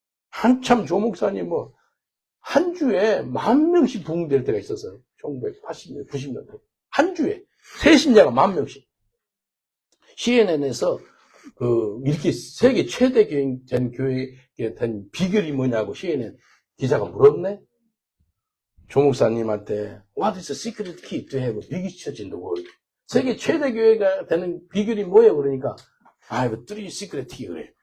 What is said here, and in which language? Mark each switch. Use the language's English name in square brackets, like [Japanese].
[Korean] 한참 조목사님 한 주에 10,000명씩 부흥될 때가 있었어요. 1980년, 90년대. 한 주에. 새 신자가 10,000명씩. CNN에서 이렇게 세계 최대 된 교회에 된 비결이 뭐냐고 CNN 기자가 물었네? 조 목사님한테 [English] What is the secret key to have a big church in the world? [Korean] 세계 최대 교회가 되는 비결이 뭐예요? 그러니까 [English] I have three secret key [Korean] 그래.